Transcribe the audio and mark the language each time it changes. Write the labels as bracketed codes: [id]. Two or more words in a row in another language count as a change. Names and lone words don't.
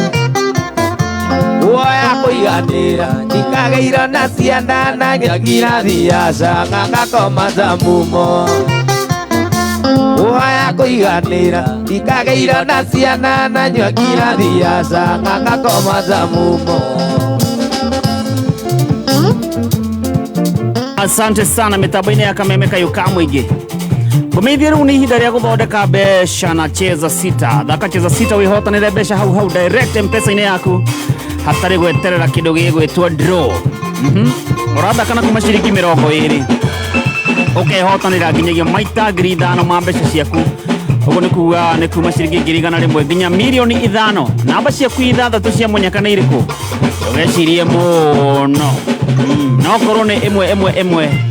[ki] Uoya kũiganĩra ndikageirwo na ciana na ngirathi ya canga ngakoma ta mumo Uoya kũiganĩra ndikageirwo na ciana na ngirathi ya canga ngakoma ta mumo [sw] Asante sana [ki] mitambo-inĩ ya Kameme Kayuka mũingĩ Ngũmeithia rĩu nĩ ihinda rĩa gũthondeka mbeca na cheza sita thaka cheza sita wĩhotanĩre mbeca hau direct M-Pesa-inĩ yaku hatarĩ gweterera kĩndũ gĩgwĩtwo draw ũrathaka kuma ciringi 20 ũkehotanĩra nginyagia maita 5,000 ma mbeca ciaku ũguo nĩ kuuga nĩ kuma ciringi 100 nginya mirioni 5 namba ciaku ithathatũ cia mũnyaka nĩ irĩkũ ndũgecirie mũno no korwo nĩ 1